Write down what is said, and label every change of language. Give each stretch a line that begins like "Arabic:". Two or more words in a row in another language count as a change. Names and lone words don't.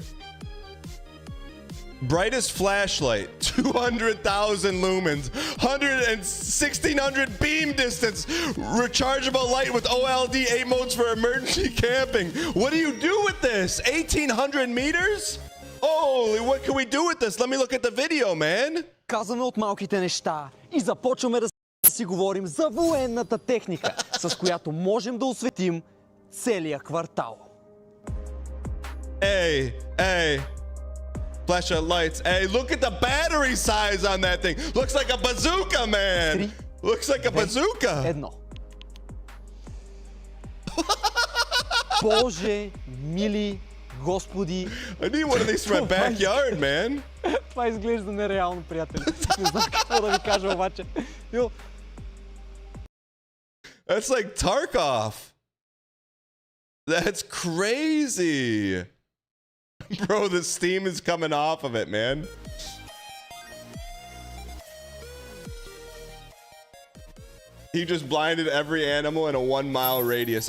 English: Brightest flashlight, 200,000 lumens, 1600 beam distance, rechargeable light with OLD 8 modes for emergency camping. What do you do with this? 1800 meters? Holy, what can we do with this? Let me look at the video, man.
Bulgarian: Казваме от малките неща и започваме да си говорим за военната техника, с която можем да осветим целия квартал.
English: Hey. Flashlight lights. Hey, look at the battery size on that thing. Looks like a bazooka, man. Looks like a bazooka.
Bulgarian: Едно. Боже, мили Господи.
English: I need one of these for my backyard, man.
Bulgarian: Това изглежда нереално, приятели. Не знам какво да ви кажа обаче.
English: That's like Tarkov. That's crazy. Bro, the steam is coming off of it, man. He just blinded every animal in a 1-mile radius.